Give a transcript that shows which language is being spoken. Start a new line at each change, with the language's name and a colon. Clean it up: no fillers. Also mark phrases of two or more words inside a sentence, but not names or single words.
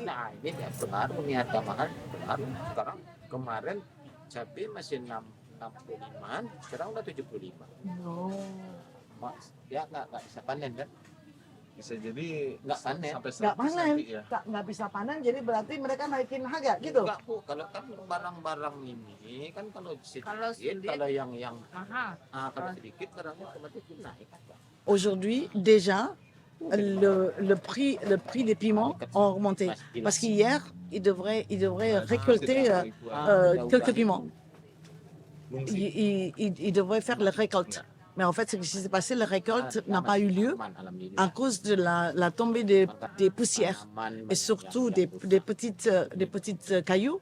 Indonesian: nah ini ya pengaruh nih harga mahal pengaruh sekarang kemarin cabai masih 65 sekarang udah 75 Mas, ya nggak bisa panen kan Bisa jadi nggak panen sampai nggak 100 panen, nanti ya. nggak bisa panen, jadi berarti mereka naikin harga gitu. Enggak Bu, kalau kan barang-barang ini kan kalau sedikit, kalau yang Mahal. kalau sedikit barangnya otomatis naik kan Pak.
French: Aujourd'hui, déjà, le prix des piments ont augmenté. Parce qu'hier, ils devraient récolter quelques piments. Ils devraient faire la récolte. Mais en fait, ce qui s'est passé, la récolte n'a pas eu lieu à cause de la tombée des poussières et surtout des petites cailloux.